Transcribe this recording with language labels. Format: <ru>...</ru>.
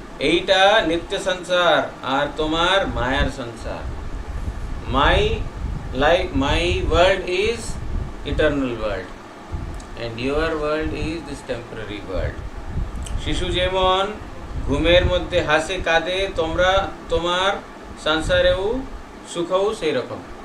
<bn>এইটা নিত্য সংসার আর তোমার মায়ার সংসার।</bn> <en>My life, my world is eternal world and your world is this temporary world.</en> <bn>শিশু যেমন ঘুমের মধ্যে হাসে কাঁদে, তোমরা তোমার সংসারেও সুখও সেই রকম।</bn>